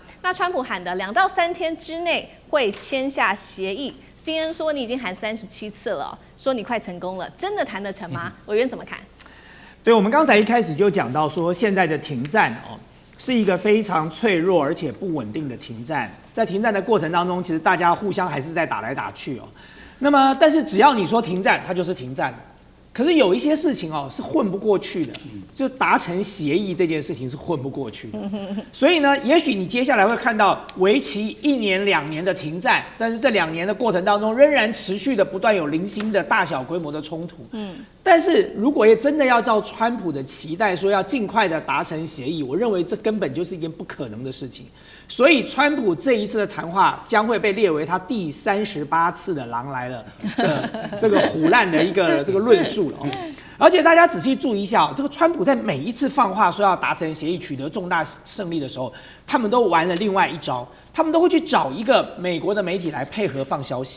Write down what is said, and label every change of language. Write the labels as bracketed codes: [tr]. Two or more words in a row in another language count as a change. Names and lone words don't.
[zh] 那川普喊的2到3天之內會簽下協議 ，CNN 說你已經喊37次了，說你快成功了，真的談得成嗎？委員怎麼看？對，我們剛才一開始就講到說，現在的停戰哦，是一個非常脆弱而且不穩定的停戰。在停戰的過程當中，其實大家互相還是在打來打去哦。那麼，但是只要你說停戰，它就是停戰。可是有一些事情哦是混不过去的，就達成協議這件事情是混不過去的。所以呢，也許你接下來會看到為期1年2年的停戰，但是這2年的過程當中，仍然持續的不斷有零星的大小規模的衝突。但是如果也真的要照川普的期待說要盡快的達成協議，我認為這根本就是一件不可能的事情。所以川普這一次的談話將會被列為他第38次的狼來了的這個唬爛的一個這個論述了。而且大家仔細注意一下，這個川普在每一次放話說要達成協議、取得重大勝利的時候，他們都玩了另外一招，他們都會去找一個美國的媒體來配合放消息。